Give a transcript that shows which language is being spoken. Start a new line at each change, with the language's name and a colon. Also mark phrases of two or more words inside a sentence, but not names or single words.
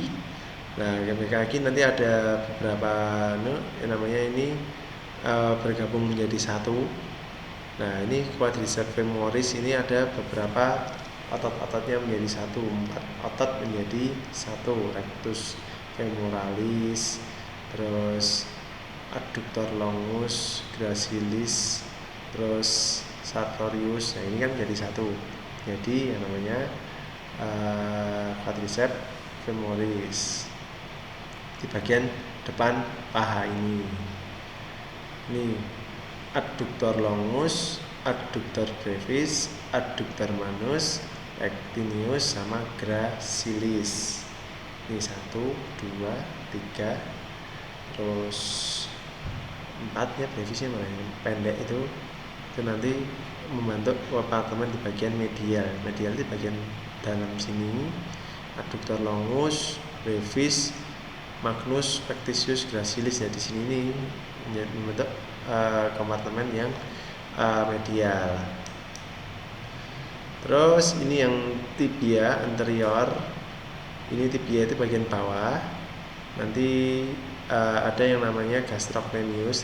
Indonesian: Nah, bagian kaki nanti ada beberapa yang namanya ini bergabung menjadi satu. Nah, ini
Latin: quadriceps femoris,
Indonesian: ini ada beberapa otot-ototnya menjadi satu, 4 otot menjadi satu,
Latin: rectus femoralis,
Indonesian: terus
Latin: adductor longus,
Indonesian: gracilis, terus sartorius. Nah, ini kan menjadi satu. Jadi yang namanya
Latin: quadriceps femoris
Indonesian: di bagian depan paha ini.
Latin: Ini adductor longus, adductor brevis, adductor manus, pectineus,
Indonesian: sama gracilis. Ini 1, 2, 3, terus 4 ya, brevisnya mana yang pendek itu nanti membentuk kompartemen di bagian medial. Medial di bagian dalam sini,
Latin: adductor longus, brevis, magnus, pectisius, gracilis
Indonesian: ya di sini nih membentuk kompartemen yang medial. Terus ini yang
Latin: tibia anterior,
Indonesian: ini tibia itu bagian bawah. Nanti ada yang namanya gastrocnemius.